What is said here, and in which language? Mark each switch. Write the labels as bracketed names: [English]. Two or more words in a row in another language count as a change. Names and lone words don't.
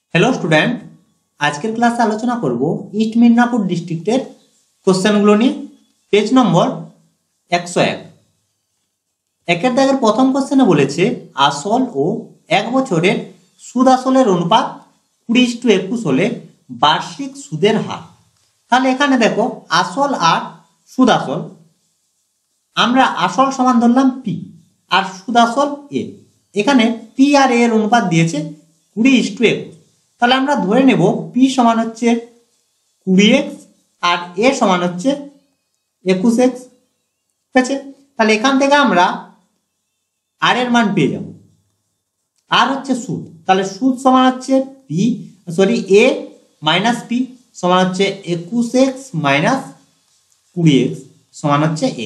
[English] hello student [Bangla] আজকাল ক্লাস আলোচনা করব ইস্ট মেদিনীপুর ডিস্ট্রিক্টের কোশ্চেনগুলো নিয়ে পেজ নম্বর 101 একের দাগের প্রথম কোশ্চেনে বলেছে আসল ও এক বছরের সুদ আসলের অনুপাত 20:21 হলে বার্ষিক সুদের হার। তাহলে এখানে দেখো আসল আর সুদ আসল আমরা আসল সমান ধরলাম পি আর সুদ আসল এ। এখানে পি আর এ এর অনুপাত দিয়েছে 20:21। তাহলে আমরা ধরে নেব p সমান হচ্ছে 20x আর a সমান হচ্ছে 21x। ঠিক আছে, তাহলে এখান থেকে আমরা r এর মান পেয়ে যাব। r হচ্ছে সুদ, তাহলে সুদ সমান হচ্ছে a মাইনাস p সমান হচ্ছে 21x মাইনাস 20x সমান হচ্ছে x।